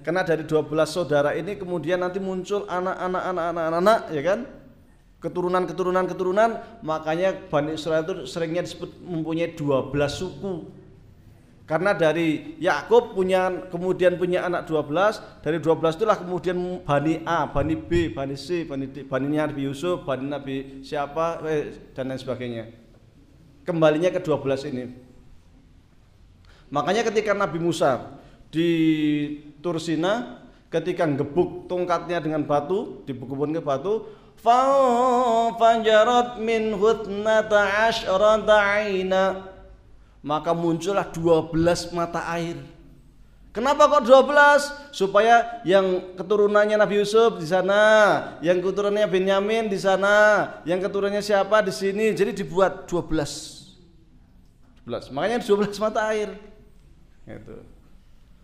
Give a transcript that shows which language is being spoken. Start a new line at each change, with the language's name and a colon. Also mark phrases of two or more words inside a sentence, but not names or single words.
Indonesian: Karena dari 12 saudara ini kemudian nanti muncul anak-anak ya kan? Keturunan. Makanya Bani Israel itu seringnya disebut mempunyai 12 suku. Karena dari Yakub kemudian punya anak 12, dari 12 itulah kemudian Bani A, Bani B, Bani C, Bani D, Bani Nabi Yusuf, Bani Nabi siapa, dan lain sebagainya. Kembalinya ke 12 ini. Makanya ketika Nabi Musa di Tursina, ketika gebuk tongkatnya dengan batu, dibukupun ke batu,
Arabic: فانفجرت منه اثنتا عشرة عينا,
Indonesian: maka muncullah 12 mata air. Kenapa kok 12? Supaya yang keturunannya Nabi Yusuf di sana, yang keturunannya Benyamin di sana, yang keturunannya siapa di sini. Jadi dibuat 12. Makanya 12 mata air. Gitu.